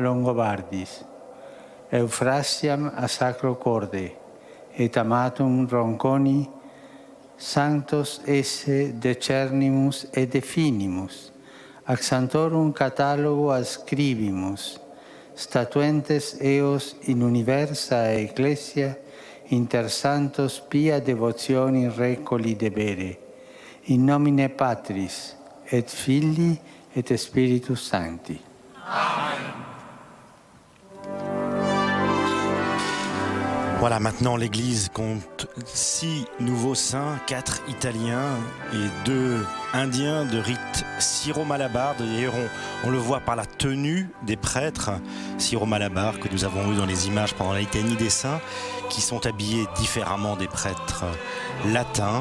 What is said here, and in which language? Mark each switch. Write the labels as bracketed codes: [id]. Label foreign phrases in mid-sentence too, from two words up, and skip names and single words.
[la] Longobardis, Euphrasiam a Sacro Corde, et amatum Ronconi, sanctos esse decernimus et definimus, ac santorum catalogo ascribimus, statuentes eos in universa ecclesia, inter santos pia devotioni recoli debere, in nomine Patris, et Filii, et Spiritus Sancti. Amen. [fr] Voilà, maintenant l'Église compte 6 nouveaux saints, 4 Italiens et 2 Indiens de rite syro-malabar. D'ailleurs, on le voit par la tenue des prêtres syro-malabar que nous avons eu dans les images pendant la litanie des saints, qui sont habillés différemment des prêtres latins.